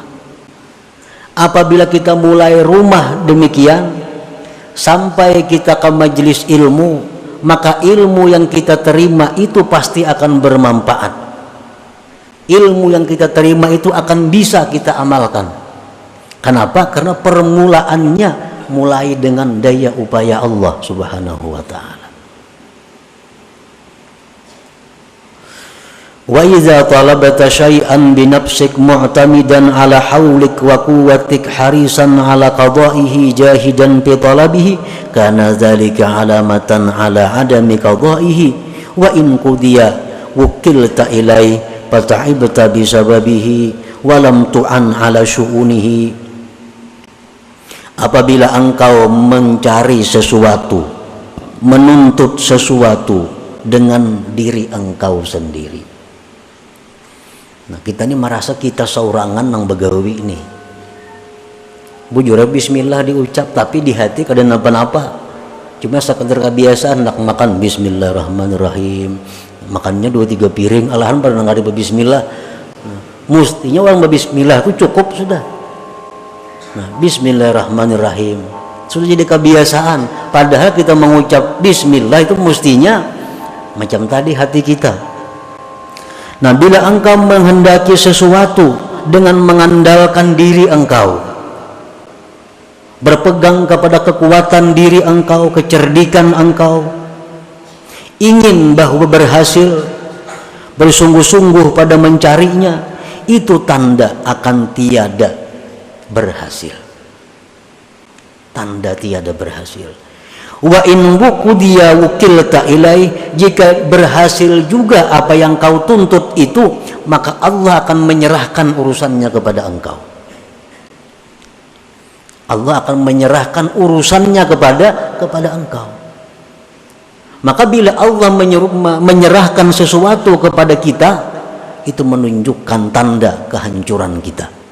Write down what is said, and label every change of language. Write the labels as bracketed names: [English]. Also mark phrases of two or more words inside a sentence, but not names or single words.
[Indonesian] Apabila kita mulai rumah demikian, sampai kita ke majelis ilmu, maka ilmu yang kita terima itu pasti akan bermanfaat. Ilmu yang kita terima itu akan bisa kita amalkan. Kenapa? Karena permulaannya mulai dengan daya upaya Allah [Arabic] سبحانه وتعالى. وإذا طلبت شيئا بنفسك معتمدا على حولك وقوتك حريصا على قضائه جاهدا في طلبه، كان ذلك علامة على عدم قضائه, وإن قضي وكلت إليه فتعبت بسببه ولم تعن على شؤونه. [Indonesian] Apabila engkau mencari sesuatu, menuntut sesuatu dengan diri engkau sendiri. [Banjar] Nah kita ini merasa kita saurangan nang begawi ini. Bujur bismillah diucap tapi di hati kada napa-napa. [Indonesian] Cuma sekadar kebiasaan nak makan bismillahirrahmanirrahim. Makannya 2-3 piring, alahan pada nggak ada bismillah. Nah, mustinya orang berbismillah itu cukup sudah. Nah bismillahirrahmanirrahim sudah jadi kebiasaan. Padahal kita mengucap bismillah itu mustinya macam tadi hati kita. Nah bila engkau menghendaki sesuatu dengan mengandalkan diri engkau, berpegang kepada kekuatan diri engkau, kecerdikan engkau, ingin bahwa berhasil, bersungguh-sungguh pada mencarinya, itu tanda akan tiada berhasil, tanda tiada berhasil. [Arabic] وإن وقي وكلت إليه, [Indonesian] jika berhasil juga apa yang kau tuntut itu, maka Allah akan menyerahkan urusannya kepada engkau. Allah akan menyerahkan urusannya kepada engkau. Maka bila Allah menyerahkan sesuatu kepada kita, itu menunjukkan tanda kehancuran kita.